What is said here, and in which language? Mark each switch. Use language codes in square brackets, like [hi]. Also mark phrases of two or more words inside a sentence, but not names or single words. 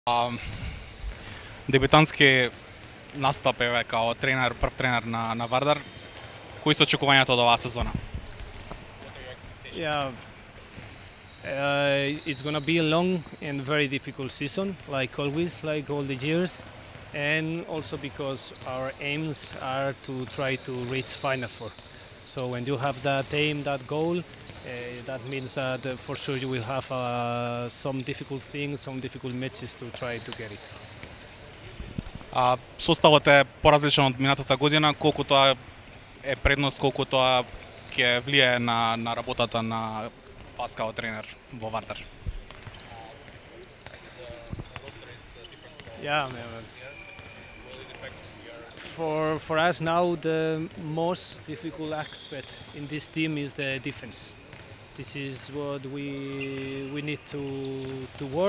[mk] Дебютантски настап еве као тренер, прв тренер на Вардар. Кои се очекувањата од оваа сезона? [en] Yeah, it's gonna be a long and very difficult season, like always, like all the years, and also because our aims are to try to reach Final Four. So when you have that aim, that goal, that means that for sure you will have some difficult things, some difficult matches to try to get it. [mk] Составот е поразличен од минатата година, колку тоа е предност, колку тоа ќе влијае на работата на вас као тренер во Вардар. [en] Yeah, for us now the most difficult aspect in this team is the defense. This is what we need to work.